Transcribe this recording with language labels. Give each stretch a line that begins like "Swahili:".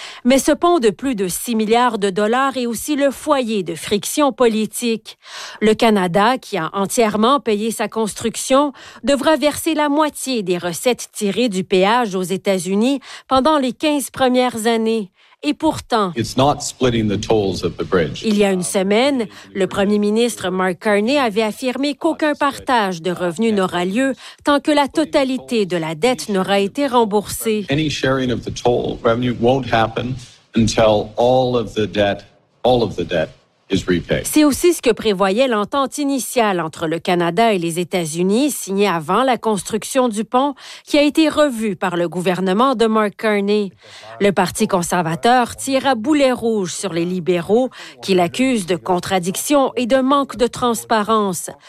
French: Mais ce pont de plus de 6 milliards de dollars est aussi le foyer de frictions politiques. Le Canada, qui a entièrement payé sa construction, devra verser la moitié des recettes tirées du péage aux États-Unis pendant les 15 premières années. Et pourtant,
English: it's not splitting the tolls of the bridge.
French: Il y a une semaine, le premier ministre Mark Carney avait affirmé qu'aucun partage de revenus n'aura lieu tant que la totalité de la dette n'aura été remboursée.
English: Any sharing of the toll revenue won't happen until all of the debt is repaid.
French: C'est aussi ce que prévoyait l'entente initiale entre le Canada et les États-Unis, signée avant la construction du pont, qui a été revue par le gouvernement de Mark Carney. Le Parti conservateur tire à boulet rouge sur les libéraux, qui l'accusent de contradiction et de manque de transparence.